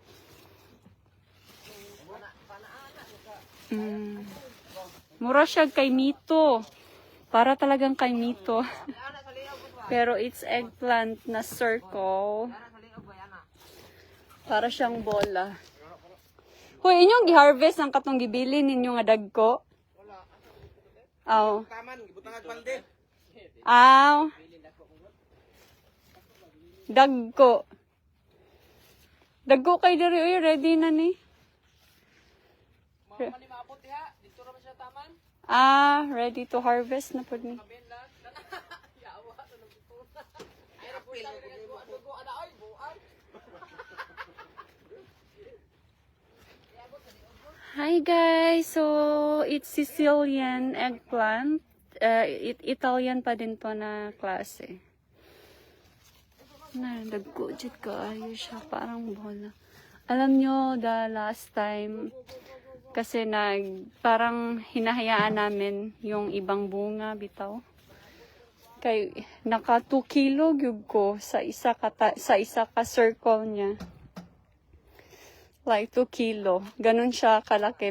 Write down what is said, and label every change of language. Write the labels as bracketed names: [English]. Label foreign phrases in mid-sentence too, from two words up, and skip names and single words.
[Cebuano] Mura siya kay Mito. [Filipino] Para talagang kay Mito. [English] Pero it's eggplant na circle. [Cebuano] Para siyang bola. Hoy, inyong gi-harvest ang katong gibili ninyo nga dagko? Aw. Aw. Dagko. Dagko kay diri oy, ready na ni. [English] Ready to harvest na po ni. Hi guys, so it's Sicilian eggplant. [Cebuano] Italian pa din to na klase. Dagko jud kaayo siya, [Filipino] parang bola. Alam nyo, [English] the last time, [Filipino] kasi parang hinahayaan namin yung ibang bunga, bitaw. [Cebuano] Kay, naka 2 kilo gyud ko sa isa ka circle niya. [Filipino] Like 2 kilo. Ganun siya kalaki.